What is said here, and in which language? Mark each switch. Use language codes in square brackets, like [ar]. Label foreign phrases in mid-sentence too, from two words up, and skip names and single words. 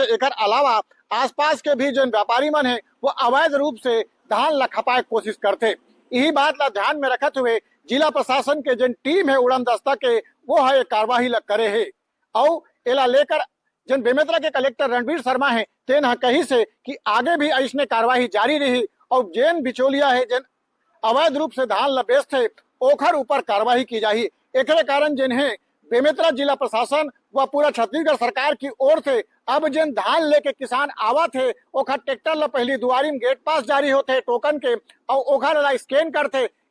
[hne] एक अलावा आसपास के भी जिन व्यापारी मन है वो अवैध रूप से धान ला खपाए कोशिश करते। यही बात ला ध्यान में रखते हुए जिला प्रशासन के जिन टीम है उड़न दस्ता के वो है कार्यवाही ला करे है। और एला लेकर जिन बेमेतरा के कलेक्टर रणवीर शर्मा है तेन कही से कि आगे भी ऐसने कार्यवाही जारी रही और जिन बिचौलिया है जिन अवैध रूप से धान ला बेचते ओखर ऊपर कार्रवाई की जाही। एक कारण जिन है बेमेतरा जिला प्रशासन व पूरा छत्तीसगढ़ सरकार की ओर से अब जिन धान लेके किसान आवत है ओखर ट्रैक्टर ला पहली दुआरी में [en] gate pass [hne] जारी होते टोकन के और ओखर ला स्कैन करते।